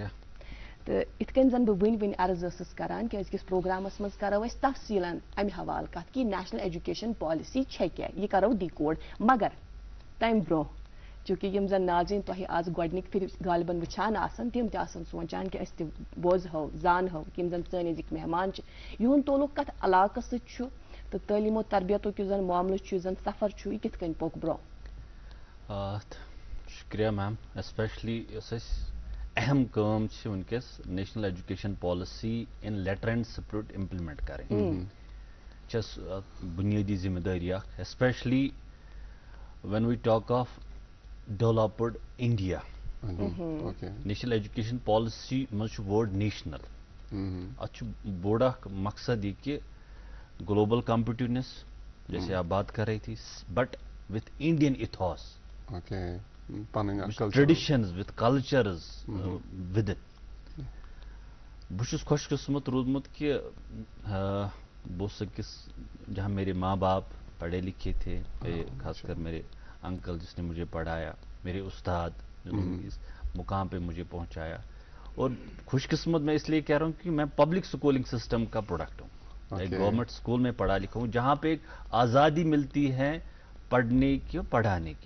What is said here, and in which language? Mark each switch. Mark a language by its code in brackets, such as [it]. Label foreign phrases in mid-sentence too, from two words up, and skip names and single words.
[ks] تہٕ یِتھ کٔنۍ زن بہٕ وٕنۍ عرض ٲسٕس کران کہِ أزکِس پروگرامس منٛز کرو أسۍ تفصیٖلن امہِ حوالہٕ کتھ کہِ نیشنل ایجوکیشن پالسی چھےٚ کیٛاہ یہِ کرو ڈِکوڈ مگر تمہِ برونٛہہ چوٗنکہِ یِم زن ناظریٖن تۄہہِ آز گۄڈنِکۍ پھِرِ غالبن وٕچھان آسن تِم تہِ آسن سونچان کہِ أسۍ تہِ بوزہو زانہو کہِ یِم زن سٲنۍ أزِکۍ مہمان چھِ یِہُنٛد تعلق کتھ علاقس سۭتۍ چھُ تہٕ تعلیٖم و تربیتُک یُس زن معاملہٕ چھُ یُس زن سفر چھُ یہِ کِتھ کٔنۍ پوٚک برونٛہہ شُکریہ میم ایسپیشلی یۄس اَسہِ اہم کٲم چھِ وٕنکیٚس نیشنل ایجوکیشن پالسی [en] in letter and spirit implement [ks] کرٕنۍ چھس بُنیٲدی ذمہٕ دٲری اکھ [en] especially when we talk of developed India [ks] نیشنل ایجوکیشن پالسی منٛز چھُ [en] word national [ks] اتھ چھُ بوٚڑ اکھ مقصد یہِ کہِ [en] global competitiveness [ur] جیسے آپ بات کر رہی تھی [en] but with Indian [ks] ایتھاس [en] traditions with cultures with it [ks] بہٕ چھُس خوش قسمت روٗدمُت کہِ بہٕ اوسُس أکِس [ur] جہاں میرے ماں باپ پڑھے لکھے تھے خاص کر میرے انکل جس نے مجھے پڑھایا میرے استاد اس مقام پہ مجھے پہنچایا اور خوش قسمت میں اس لیے کہہ رہا ہوں کہ میں [en] public schooling system [ur] کا پروڈکٹ ہوں ایک [en] government school [ur] میں پڑھا لکھا ہوں جہاں پہ ایک آزادی ملتی ہے پڑھنے کی اور پڑھانے کی.